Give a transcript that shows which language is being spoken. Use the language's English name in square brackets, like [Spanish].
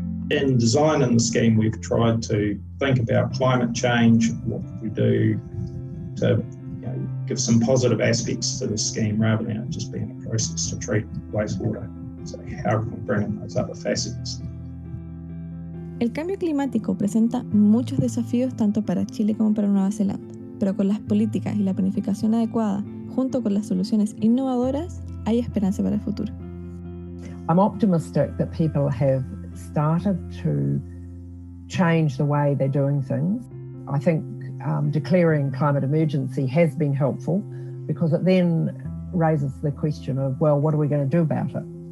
[English] In designing the scheme, we've tried to think about climate change, what could we do to give some positive aspects to the scheme rather than it just being a process to treat wastewater. So how can we bring in those other facets? [Spanish] El cambio climático presenta muchos desafíos tanto para Chile como para Nueva Zelanda, pero con las políticas y la planificación adecuada, junto con las soluciones innovadoras, hay esperanza para el futuro. [English] I'm optimistic that people have started to change the way they're doing things. I think declaring climate emergency has been helpful because it then raises the question of, well, what are we going to do about it?